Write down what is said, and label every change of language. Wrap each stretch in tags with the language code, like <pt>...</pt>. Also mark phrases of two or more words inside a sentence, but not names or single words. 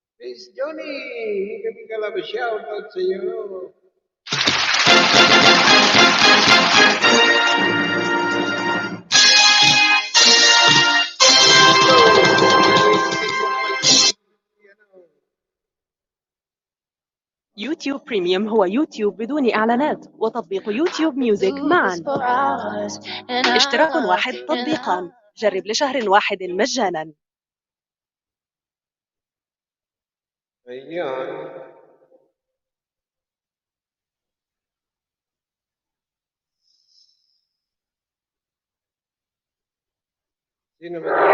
<tl>Miss Johnny, hindi kami kalabas shoutout sa iyo.</tl> <ar>يوتيوب بريميوم هو يوتيوب بدون إعلانات وتطبيق يوتيوب ميوزك معا. اشتراك واحد تطبيقان. جرب لشهر واحد مجانا.</ar> <tl>Ayan. Sino ba?</tl>